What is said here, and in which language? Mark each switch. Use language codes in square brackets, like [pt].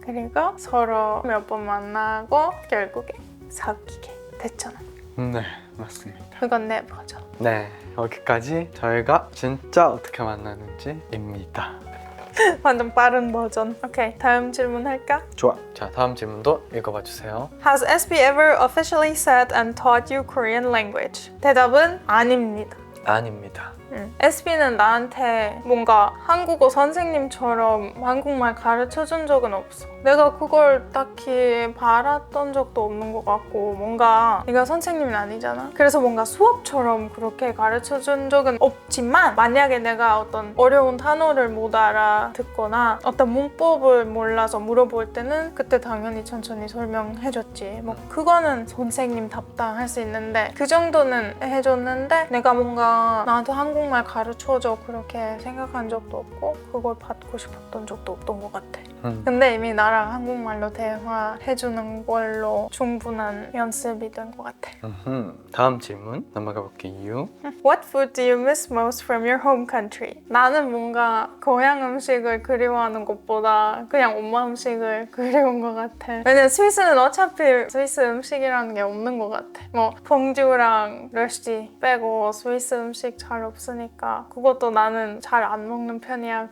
[ko] 그리고 서로 몇 번 만나고 결국에 사귀게 됐잖아. 네, 맞습니다. 그건 내 버전. 네, 여기까지 저희가 진짜 어떻게 만나는지입니다. 완전 빠른 버전. 오케이, 다음 질문 할까? 좋아. 자, 다음 질문도 읽어봐 주세요. [en] Has SB ever officially said and taught you Korean language? [ko] 대답은 아닙니다. 아닙니다. SB는 나한테 뭔가 한국어 선생님처럼 한국말 가르쳐준 적은 없어. 내가 그걸 딱히 바랐던 적도 없는 것 같고 뭔가 네가 선생님은 아니잖아. 그래서 뭔가 수업처럼 그렇게 가르쳐준 적은 없지만 만약에 내가 어떤 어려운 단어를 못 알아듣거나 어떤 문법을 몰라서 물어볼 때는 그때 당연히 천천히 설명해줬지. 뭐 그거는 선생님 답다 할 수 있는데 그 정도는 해줬는데 내가 뭔가 나한테 한국 한국말 가르쳐줘 그렇게 생각한 적도 없고 그걸 받고 싶었던 적도 없던 것 같아. 근데 이미 나랑 한국말로 대화해주는 걸로 충분한 연습이 된 것 같아. 다음 질문 넘어가 볼게요. [en] What food do you miss most from your home country? [ko] 나는 뭔가 고향 음식을 그리워하는 것보다 그냥 엄마 음식을 그리운 것 같아. 왜냐면 스위스는 어차피 스위스 음식이라는 게 없는 것 같아. 뭐 퐁듀랑 러쉬 빼고 스위스 음식 잘 없으니까 그것도 나는 잘 안 먹는 편이야.